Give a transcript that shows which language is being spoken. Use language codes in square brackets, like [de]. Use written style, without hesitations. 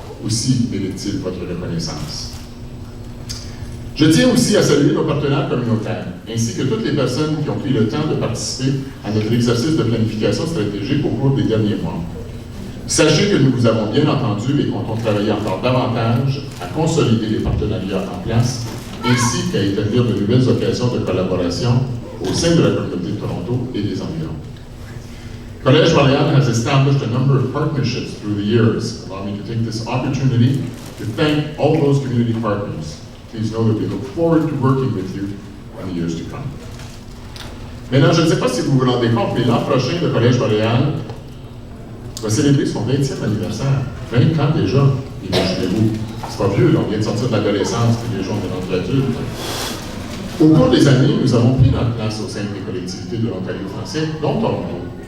[fr] Aussi mérite-t-il votre reconnaissance. Je tiens aussi à saluer nos partenaires communautaires, ainsi que toutes les personnes qui ont pris le temps de participer à notre exercice de planification stratégique au cours des derniers mois. Sachez que nous vous avons bien entendu et comptons travailler encore davantage à consolider les partenariats en place, ainsi qu'à établir de nouvelles occasions de collaboration au sein de la communauté de Toronto et des environs. [en] Collège Boréal has established a number of partnerships through the years. Allow me to take this opportunity to thank all those community partners. Please know that we look forward to working with you in the years to come. [fr] Maintenant, je ne sais pas si vous vous rendez compte, mais l'an prochain, le Collège Boréal va célébrer son 20e anniversaire. 20 ans déjà, imaginez-vous. C'est pas vieux, là, on vient de sortir de l'adolescence, puis les gens sont rendus adultes. Au cours des années, nous avons pris notre place au sein des collectivités de l'Ontario français, dont Toronto.